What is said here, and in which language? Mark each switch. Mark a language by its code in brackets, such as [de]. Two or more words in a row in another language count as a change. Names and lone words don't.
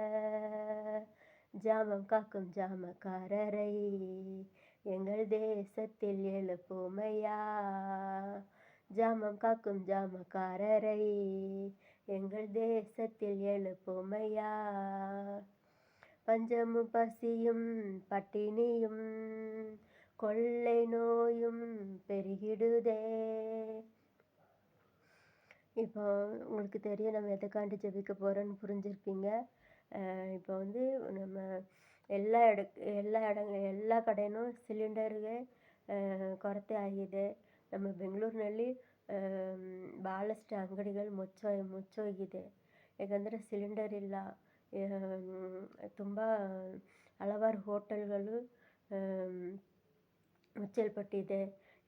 [ta] ஜாமம் காக்கும் ஜாமக்காரரை எங்கள் தேசத்தில் எழுப்புமையா, ஜாமம் காக்கும் ஜாமக்காரரை எங்கள் தேசத்தில் எழுப்புமையா, பஞ்சமும் பசியும் பட்டினியும் கொள்ளை நோயும் பெருகிடுதே. இப்போ உங்களுக்கு தெரியும் நம்ம எதுக்காண்டி ஜெபிக்க போகிறோன்னு புரிஞ்சிருப்பீங்க. இப்போ நம்ம [kn] ಎಲ್ಲ ಕಡೆಯೂ ಸಿಲಿಂಡರ್ಗೆ ಕೊರತೆ ಆಗಿದೆ. ನಮ್ಮ ಬೆಂಗಳೂರಿನಲ್ಲಿ ಭಾಳಷ್ಟು ಅಂಗಡಿಗಳು ಮುಚ್ಚೋಗಿದೆ. ಯಾಕಂದರೆ ಸಿಲಿಂಡರ್ ಇಲ್ಲ. ತುಂಬ ಹಲವಾರು ಹೋಟೆಲ್ಗಳು ಮುಚ್ಚಲ್ಪಟ್ಟಿದೆ.